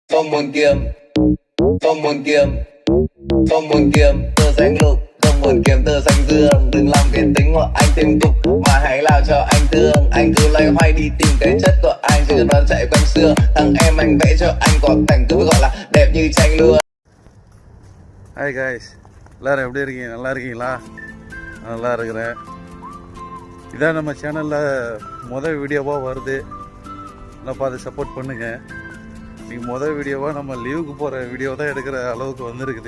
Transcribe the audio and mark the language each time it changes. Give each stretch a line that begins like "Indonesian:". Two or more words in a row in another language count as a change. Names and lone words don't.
Vietnamese: không muốn kiếm, không muốn kiếm, không muốn kiếm tơ xanh lục, không muốn kiếm tơ xanh dương. Đừng làm cái tính của anh thêm tục, mà hãy làm cho anh thương. Anh cứ loay hoay đi tìm cái chất của anh, chứ đừng chạy quanh xưa. Thằng em anh vẽ cho anh có cảnh cứ gọi là đẹp như tranh luôn.
English: Hi guys,
Tamil: எல்லாரும் எப்படி இருக்கீங்க? நல்லா இருக்கீங்களா? நல்லா இருக்கிறேன். இதான் நம்ம சேனலில் முதல் வீடியோவாக வருது. நல்லா பார்த்து சப்போர்ட் பண்ணுங்கள். இன்றைக்கி முதல் வீடியோவாக நம்ம லீவுக்கு போகிற வீடியோ தான் எடுக்கிற அளவுக்கு வந்திருக்குது.